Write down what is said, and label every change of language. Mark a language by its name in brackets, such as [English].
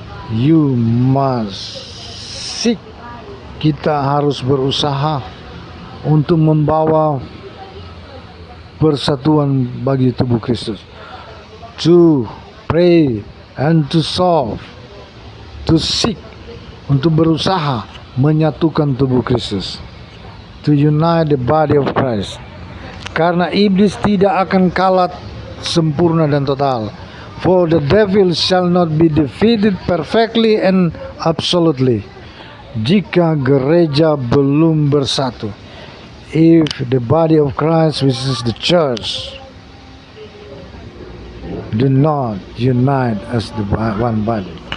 [English] You must seek. [Indonesian] Kita harus berusaha untuk membawa persatuan bagi tubuh Kristus. [English] To pray and to solve, to seek, [Indonesian] untuk berusaha menyatukan tubuh Kristus. [English] To unite the body of Christ. [Indonesian] Karena iblis tidak akan kalah sempurna dan total. [English] For the devil shall not be defeated perfectly and absolutely, [Indonesian] jika gereja belum bersatu. [English] If the body of Christ, which is the church, do not unite as the one body.